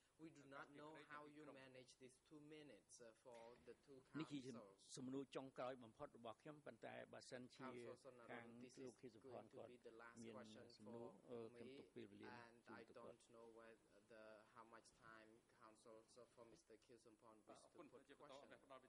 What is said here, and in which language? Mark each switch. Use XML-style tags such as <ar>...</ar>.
<en>We do not know how you manage these 2 minutes for the two councils.</en> <km>នេះជាសំណួរចុងក្រោយបំផុតរបស់ខ្ញុំប៉ុន្តែបើសិនជាខាងលោកខៀវសុផនគាត់មានសំណួរខ្ញុំទុកពេលវេលា</km> <en>and I don't know how much time councils for Mr. Kyu Sompon wish to put question.</en>